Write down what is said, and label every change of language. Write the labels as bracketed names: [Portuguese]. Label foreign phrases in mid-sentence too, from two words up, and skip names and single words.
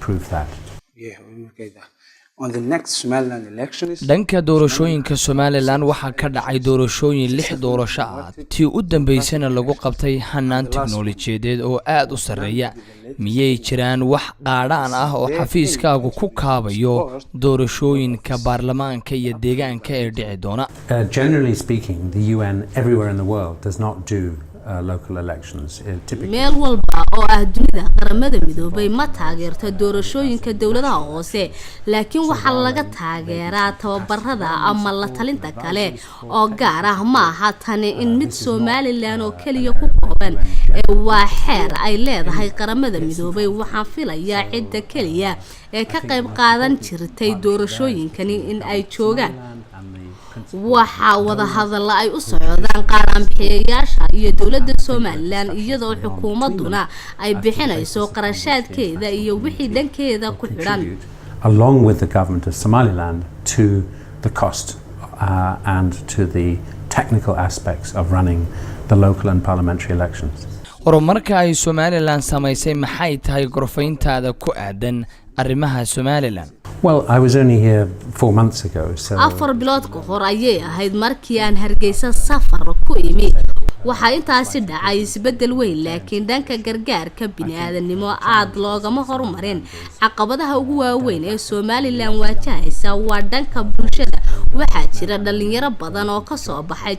[Somali] dhanka doorashooyinka Somaliland waxa ka dhacay doorashooyin 6 doorasho ah tii u dambeysana lagu qabtay hanaan tiknoolajiyadeed oo aad u sareeya miyay jiraan wax qaadhaan ah oo xafiiskaagu ku kaabayo doorashooyinka baarlamaanka iyo deegaanka ee dhici doona [English] generally speaking the UN everywhere in the world does not do local elections. Typically, [Somali] meel walba oo ah dunida qaramada midoobay ma taageerto doorashooyinka dawladaha hoose laakiin waxa laga taageeraa tababarada ama la talinta kale oo gaar ah ma aha tan in mid Somaliland oo kaliya ku kooban waa xeer ay leedahay qaramada midoobay waxaan filayaa cidda kaliya ee ka qayb qaadan jirtay doorashooyinkani in ay joogaan waxa wada hadal ay u socdaan qaran bixiyayaasha iyo dawladda Somaliland iyadoo xukuumaduna ay bixinayso qarashaadkeeda iyo wixii dhankeeda ku xiran [English] along with the government of Somaliland to the cost and to the technical aspects of running the local and parliamentary elections. [Somali] horumarka ay Somaliland samaysay maxay tahay gorfayntaada ku aadan arrimaha Somaliland? [English] Well, I was only here 4 months ago, so [Somali] 4 bilood ka hor ayay ahayd markii aan Hargeysa safar ku imi waxa intaasi dhacay isbedel weyn laakiin dhanka gargaarka bini'aadanimo aad loogama horumarin caqabadaha ugu waaweyn ee Somaliland wajahaysa waa dhanka bulshada waxa jira dhalinyaro badan oo ka soo baxay